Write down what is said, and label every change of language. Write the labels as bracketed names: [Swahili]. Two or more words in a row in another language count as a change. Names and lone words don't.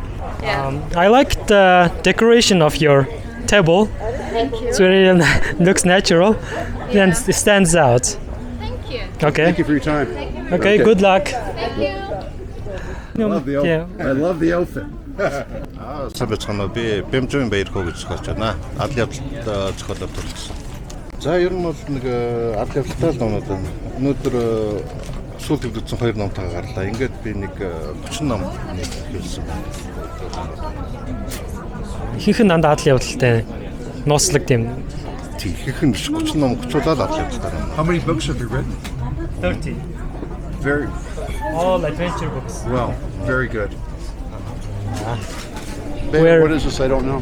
[English] Yeah. I like the decoration of your table. Thank you. It really looks natural and it stands out. Thank you. Okay. Thank you for your time. Okay. Good luck. Thank you. I love the outfit. Yeah. I love the outfit. [Mongolian] Сабцхан би Бэмжин Баярхоо гэж зохиолч байна. Адал явдалд зохиолоор төрсөн. За ер нь бол нэг адал явдалтай л номууд байна. Өнөөдөр сүүл төвлөрсөн 2 номтойгоо гарлаа. Ингээд би нэг 30 ном хэлсэн байна. Ихэнх нь дандаа адал явдалтай ноцлог тийм. Ихэнх нь 30 ном гучлаад адал явдалтай байна. [English] How many books have you written? 30. Very All adventure books. well. Very good. Where- What is this? I don't know.